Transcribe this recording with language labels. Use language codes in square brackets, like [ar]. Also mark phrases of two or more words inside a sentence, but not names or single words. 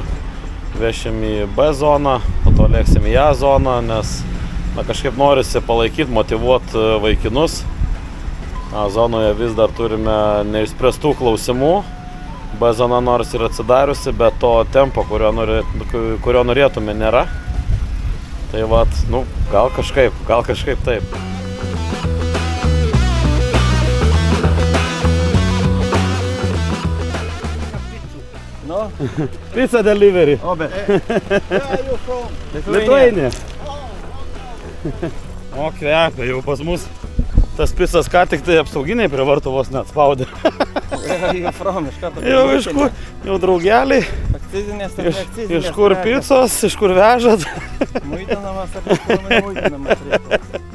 [lt] Vešim į B zoną, po to lėksim į A zoną, nes kažkaip norisi palaikyti, motyvuoti vaikinus. A zonoje vis dar turime neišspręstų klausimų. B zona nors ir atsidariusi, bet to tempo, kurio norėtume, nėra. Tai vat, nu, gal kažkaip taip. No? [en] Pizza delivery. Obe. Lithuania. [lt] O, kvepia jau pas mus. Tas pizzas ką tik tai apsauginiai prie vartų vos net spaudė. Jau draugeliai. Iš kur pizzos, iš kur vežat? Muitinamas ar nepilnai muitinamas reikalas.